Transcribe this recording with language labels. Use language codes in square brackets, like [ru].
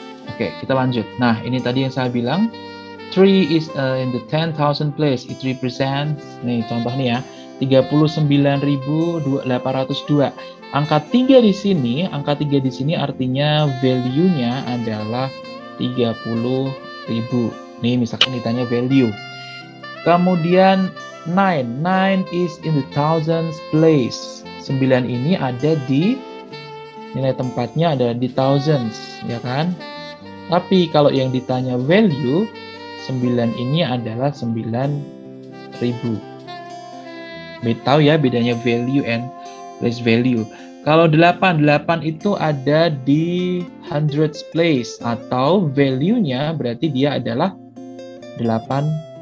[id] Oke, kita lanjut. Nah, ini tadi yang saya bilang. [en] 3 is in the 10,000 place. It represents, [id] nih contoh nih ya, 39.802. Angka 3 di sini artinya value-nya adalah 30.000. Nih, misalkan ditanya value. Kemudian [en] 9 is in the thousands place. [id] 9 ini ada di nilai tempatnya ada di thousands, ya kan? Tapi kalau yang ditanya value, 9 ini adalah 9.000. Tahu ya bedanya value and place value. Kalau 8 itu ada di hundreds place atau value-nya berarti dia adalah 800.